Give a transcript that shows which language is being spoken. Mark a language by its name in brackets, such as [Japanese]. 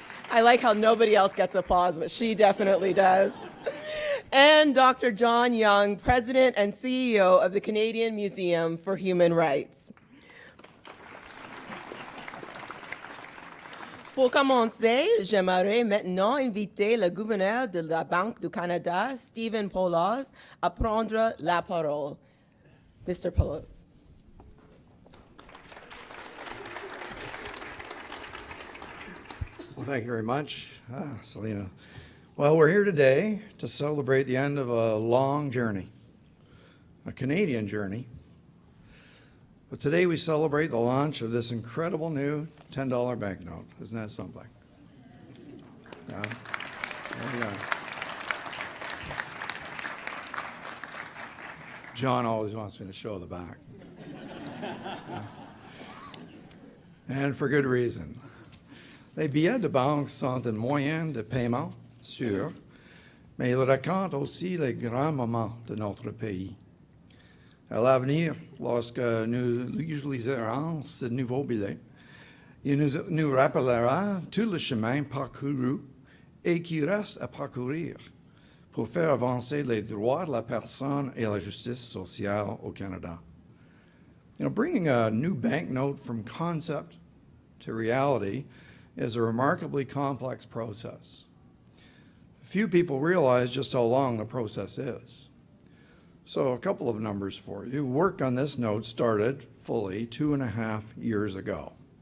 [English] I like how nobody else gets applause, but she definitely does. And Dr. John Young, President and CEO of the Canadian Museum for Human Rights. [French] Pour commencer, j'aimerais maintenant inviter le gouverneur de la Banque du Canada, Stephen Poloz, à prendre la parole. [English] Mr. Poloz. Well, thank you very much, Selena. Well, we're here today to celebrate the end of a long journey, a Canadian journey. But today we celebrate the launch of this incredible new $10 banknote. Isn't that something? Yeah. There you go. John always wants me to show the back. Yeah. And for good reason. [French] Les billets de banque sont un moyen de paiement sûr, mais ils racontent aussi les grands moments de notre pays. À l'avenir, lorsque nous utiliserons ce nouveau billet, il nous rappellera tout le chemin parcouru et qui reste à parcourir pour faire avancer les droits de la personne et la justice sociale au Canada. [English] You know, bringing a new banknote from concept to reality is a remarkably complex process. Few people realize just how long the process is. So a couple of numbers for you. Work on this note started fully 2.5 years ago.